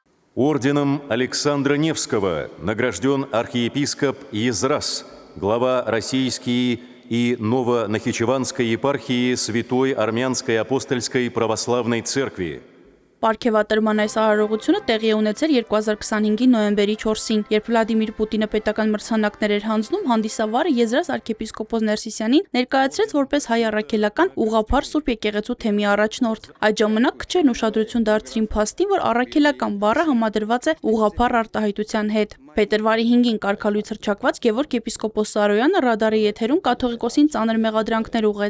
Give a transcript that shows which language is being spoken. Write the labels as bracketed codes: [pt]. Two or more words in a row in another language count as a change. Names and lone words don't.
[ru] Орденом Александра Невского награжден архиепископ Езрас, глава Российской и Новонахичеванской епархии Святой Армянской апостольской православной церкви. [hy] Պարգևատրման այս արարողությունը տեղի է ունեցել 2025-ի նոյեմբերի 4-ին, երբ Վլադիմիր Պուտինը պետական մրցանակներ էր հանձնում, հանդիսավարը Եզրաս arczepiskopos Ներսիսյանին ներկայացրեց որպես հայ առաքելական ուղղափառ Սուրբ եկեղեցու թեմի առաջնորդ։ Այդ ժամանակ քչերն ուշադրություն դարձրին փաստին, որ առաքելական բառը համադրված է ուղղափառ արտահայտության հետ։ Փետրվարի 5-ին կարգալույց հռչակված Գևորգ եպիսկոպոս Սարոյանը ռադարի եթերում կաթողիկոսին ծանր մեղադրանքներ ուղղեց։